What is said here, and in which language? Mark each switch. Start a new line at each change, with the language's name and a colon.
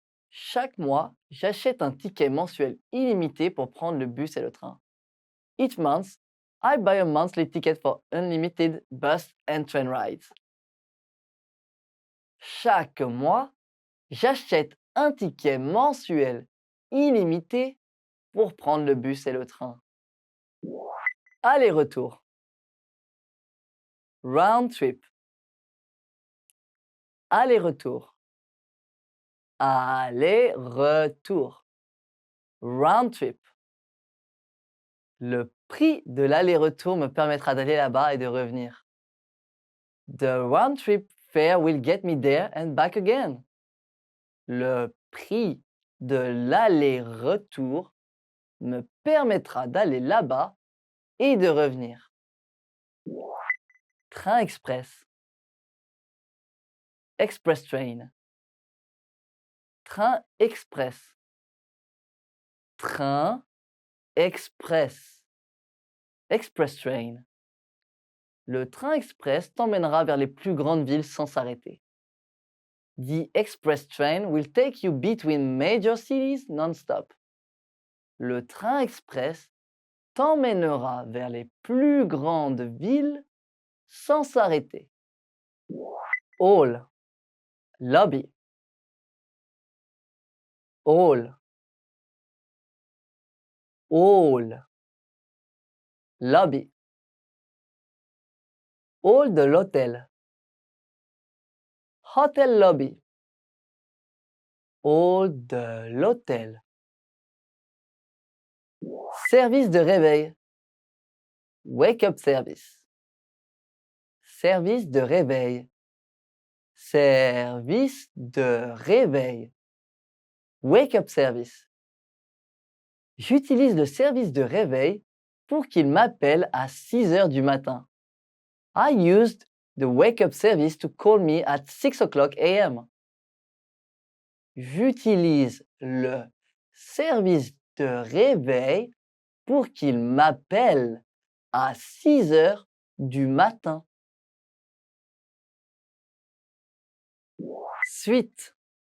French: Chaque mois, j'achète un ticket mensuel illimité pour prendre le bus et le train.
English: Each month, I buy a monthly ticket for unlimited bus and train rides.
French: Chaque mois, j'achète un ticket mensuel illimité pour prendre le bus et le train. Aller-retour.
English: Round trip.
French: Aller-retour. Aller-retour.
English: Round trip.
French: Le prix de l'aller-retour me permettra d'aller là-bas et de revenir.
English: The round trip fare will get me there and back again.
French: Le prix de l'aller-retour me permettra d'aller là-bas et de revenir. Train express.
English: Express train.
French: Train express. Train express.
English: Express train.
French: Le train express t'emmènera vers les plus grandes villes sans s'arrêter.
English: The express train will take you between major cities non-stop.
French: Le train express t'emmènera vers les plus grandes villes sans s'arrêter. Hall.
English: Lobby.
French: Hall. Hall.
English: Lobby.
French: Hall de l'hôtel.
English: Hotel lobby.
French: Hall de l'hôtel. Service de réveil.
English: Wake up service.
French: Service de réveil. Service de réveil.
English: Wake up service.
French: J'utilise le service de réveil pour qu'il m'appelle à 6 heures du matin.
English: I used the wake up service to call me at 6 o'clock a.m.
French: J'utilise le service de réveil pour qu'il m'appelle à 6 heures du matin. Suite.